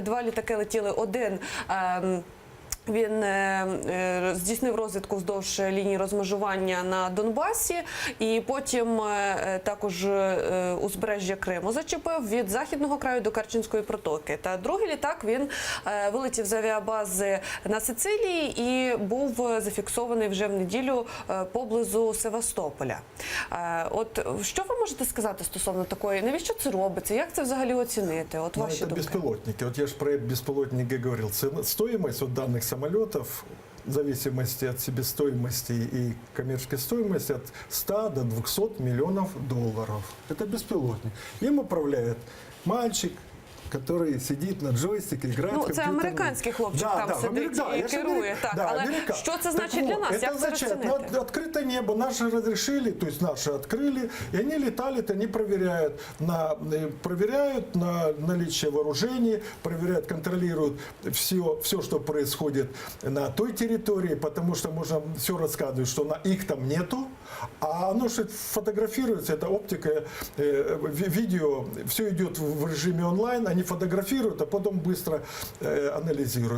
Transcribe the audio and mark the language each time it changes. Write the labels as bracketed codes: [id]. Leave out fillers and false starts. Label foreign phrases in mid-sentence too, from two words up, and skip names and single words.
[uk] 2 літаки летіли, один Він здійснив розвідку вздовж лінії розмежування на Донбасі і потім також узбережжя Криму зачепив від західного краю до Керченської протоки. Та другий літак він вилетів з авіабази на Сицилії і був зафіксований вже в неділю поблизу Севастополя. От що ви можете сказати стосовно такої? Навіщо це робиться? Як це взагалі оцінити? От ваші [ru] Это [uk] думки. [ru] беспилотники. Вот я же про беспилотники говорил. Стоимость вот данных самолетов в зависимости от себестоимости и коммерческой стоимости от 100 до 200 миллионов долларов. Это беспилотник. Им управляет мальчик, который сидит на джойстике, играет в [uk] Ну, це [ru] компьютерные. [uk] американський хлопчик там сидить і [ru] я же [uk] керує. [ru] говорю, [uk] Так, [ru] да, [uk] але [ru] американ. [uk] що це [ru] Так [uk] значить для [ru] вот, [uk] нас? [ru] Это [uk] Як це [ru] означает, [uk] розцінити? [ru] открытое небо, наши разрешили, то есть наши открыли, и они летали, они проверяют на наличие вооружений, проверяют, контролируют все, что происходит на той территории, потому что можно все рассказывать, что их там нету, а оно же фотографируется, это оптика, видео, все идет в режиме онлайн, они фотографируют, а потом быстро анализируют.